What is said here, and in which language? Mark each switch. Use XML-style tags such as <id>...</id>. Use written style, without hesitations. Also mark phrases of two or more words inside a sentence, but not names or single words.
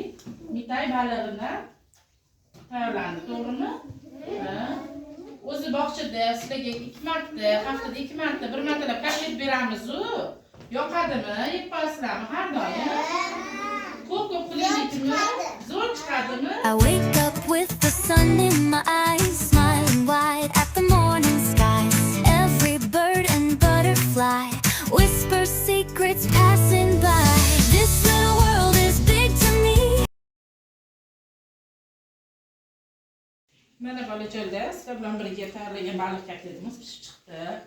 <uz>Mitay balig'idan tayyorlandi, to'g'rimi? O'zi bog'chada sizlarga 2 marta, haftada 2 marta, 1 martalab kotlet beramiz-ku. Yoqadimi? Yeb qo'yasizlarmi har doim? Ko'p qilaylikmi? Zo'r chiqadimi?</uz> <en>I wake up with the sun in my eyes, smiling wide at the morning skies. Every bird and butterfly whispers secrets passing by. This little world is big to me.</en> <uz>Mana bolajonlar, sizlar bilan birga tayyorlagan baliq kotletimiz pishib chiqdi.</uz>